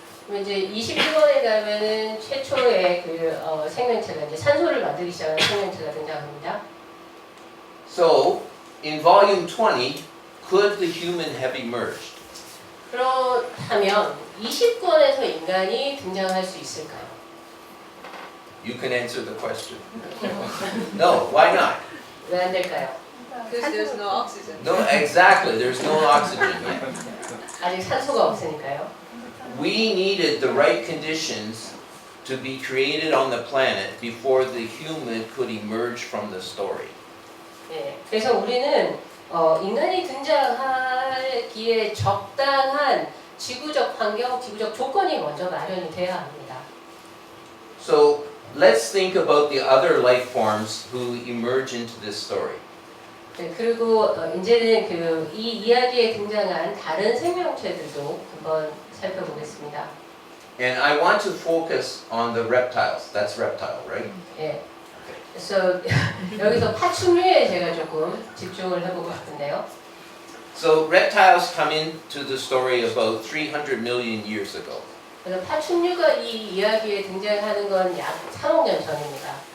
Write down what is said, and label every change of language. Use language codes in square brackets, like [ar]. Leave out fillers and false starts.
[ko] 이제 21권에 가면은 최초의 그 생명체가 이제 산소를 만들기 시작하는 생명체가 등장합니다. [en] So in volume 20, could the human have emerged? [ko] 그렇다면 20권에서 인간이 등장할 수 있을까요? [en] You can answer the question. No, why not? [ko] 왜 안 될까요? [en] Because there's no oxygen. No, exactly. There's no oxygen yet. [ko] 아직 산소가 없으니까요. [en] We needed the right conditions to be created on the planet before the human could emerge from the story. [ko] 네, 그래서 우리는 인간이 등장하기에 적당한 지구적 환경, 지구적 조건이 먼저 마련이 돼야 합니다. [en] So let's think about the other life forms who emerge into this story. [ko] 네, 그리고 이제는 그 이 이야기에 등장한 다른 생명체들도 한번 살펴보겠습니다. [en] And I want to focus on the reptiles. That's reptile, right? [ko] 예. 그래서 여기서 파충류에 제가 조금 집중을 해보고 싶은데요. [en] So reptiles come into the story about 300 million years ago. [ko] 그래서 파충류가 이 이야기에 등장하는 건 약 3억 년 전입니다.